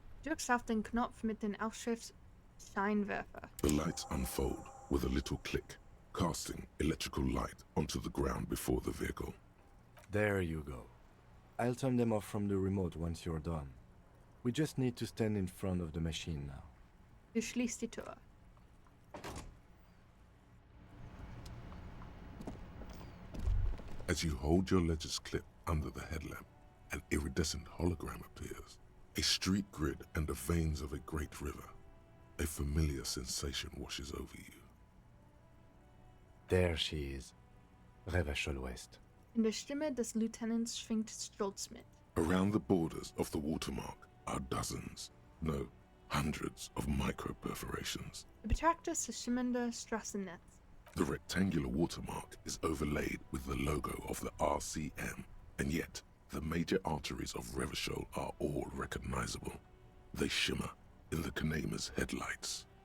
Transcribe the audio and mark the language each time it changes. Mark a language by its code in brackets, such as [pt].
[de] Drukst auf den Knopf mit den Aufschrift Scheinwerfer. [en] The lights unfold with a little click, casting electrical light onto the ground before the vehicle. There you go. I'll turn them off from the remote once you're done. We just need to stand in front of the machine now. [de] Du schließt die Tür. [en] As you hold your ledger's clip under the headlamp, an iridescent hologram appears. A street grid and the veins of a great river. A familiar sensation washes over you. There she is. Revachol West. [de] In der Stimme des Lieutenants schwingt Stolz mit. [en] Around the borders of the watermark are dozens, no, hundreds of micro-perforations. [de] Du betrachtest das schimmernde Straßennetz. [en] The rectangular watermark is overlaid with the logo of the RCM, and yet the major arteries of Revachol are all recognizable. They shimmer in the Kanema's headlights.